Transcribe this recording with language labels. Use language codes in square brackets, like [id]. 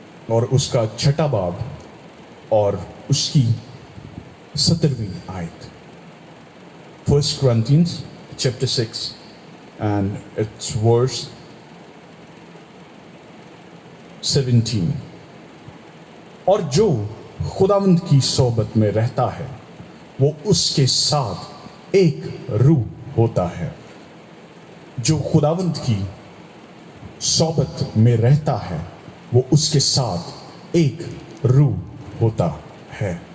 [hi] और उसका छठा बाब और उसकी 17वीं आयत। [en] 1 Corinthians chapter 6 and its verse 17। [hi] और जो खुदावंद की सोबत में रहता है वो उसके साथ एक रूह होता है। जो खुदावंद की सोबत में रहता है वो उसके साथ एक रूह होता है।